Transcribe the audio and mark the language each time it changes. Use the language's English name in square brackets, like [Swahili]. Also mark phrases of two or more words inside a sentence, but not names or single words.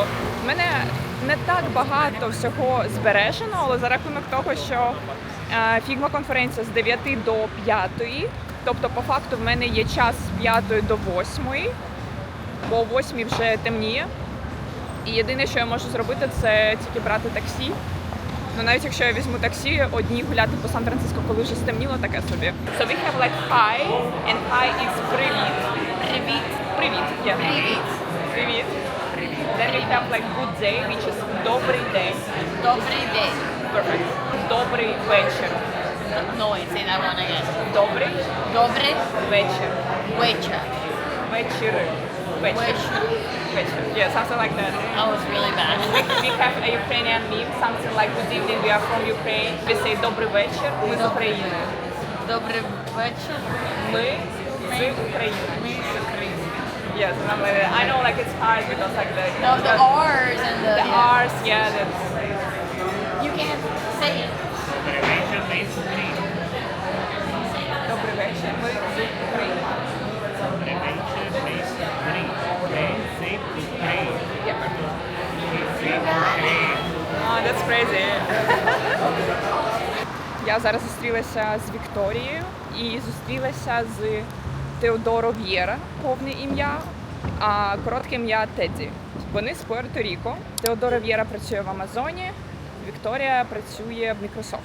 [Ukrainian] У мене не так багато всього збережено, але за рахунок того, що Фігма-конференція з 9 до 5, тобто по факту в мене є час з 5 до 8, бо о 8 вже темніє. І єдине, що я можу зробити, це тільки брати таксі. Ну навіть якщо я візьму таксі, одні гуляти по Сан-Франциско, коли вже стемніло, таке собі. [English] So we have like hi, and hi is [Ukrainian] привіт. Привіт. Привіт. [English] Yeah. [Ukrainian] Привіт. Привіт. [English] Then we have like good day, which is [Ukrainian] добрий день. Добрий день. Perfect. Добрий вечір. [English] No, say that one again. [Ukrainian] Добрий Добрий вечір. вечір. Вечір. Вечір. Вечір. [English] Yeah, something like that. That was really bad. We have a Ukrainian meme, something like good evening, we are from Ukraine. We say [Ukrainian] добрий вечір, ми з України. Добрий вечір. Ми з України. Ми з України. [English] Yes, something like that. I know like it's hard because like the No, the R's and the R's, yeah, that's You can't say it. [Ukrainian] добрий вечір, ми з України. [English] That's crazy. [Ukrainian] Я зараз зустрілася з Вікторією і зустрілася з Теодоро В'єра, повне ім'я, а коротке ім'я Тедді. Вони з Пуерто-Ріко. Теодоро В'єра працює в Амазоні, Вікторія працює в Мікрософті.